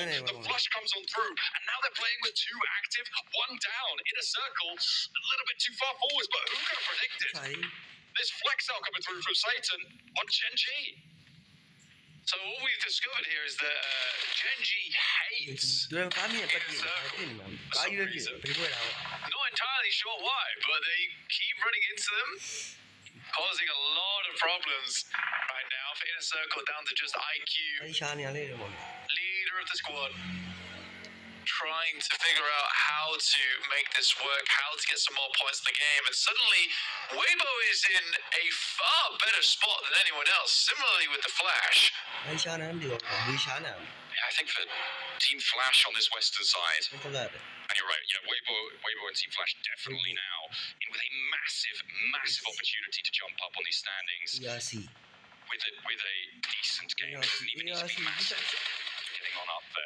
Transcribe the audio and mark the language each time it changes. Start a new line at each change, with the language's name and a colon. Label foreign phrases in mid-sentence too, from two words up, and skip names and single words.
English: The flush comes on through, and now they're playing with 2 active, 1 down. Inner Circle, a little bit too far forwards, but who could have predicted? There's flex out coming through from Satan on Genji. So what we've discovered here is that Genji hates
Burmese: ဒီကာမီပတ်ပြီးကာယူရပြီဘယ်လိုလဲ
English: Not entirely sure why, but they keep running into them, causing a lot of problems right now for Inner Circle down to just IQ,
Burmese: အဲ့ရှာနေရလေပေါ့
English: leader of the squad, trying to figure out how to make this work, how to get some more points in the game, and suddenly Weibo is in a far better spot than anyone else, similarly with the Flash.
Burmese: အဲ့ရှာနေတယ်ဝီရှာနေ
English: I think for Team Flash on this western side,
Burmese: ဟုတ်လား
English: and you're right, Weibo and Team Flash definitely now in with a massive opportunity to jump up on these standings ERC with a decent game. It doesn't even need to be massive. Getting on up there.